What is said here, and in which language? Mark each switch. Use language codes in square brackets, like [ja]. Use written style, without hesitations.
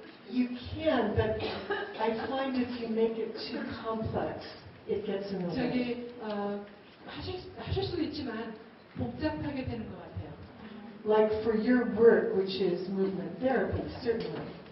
[en] You can, but I find if you make it too complex, it gets in the way. [ko] 저기 하실 수도 있지만 복잡하게 되는 것 같아요. [en] Like for your work, which is movement therapy, certainly.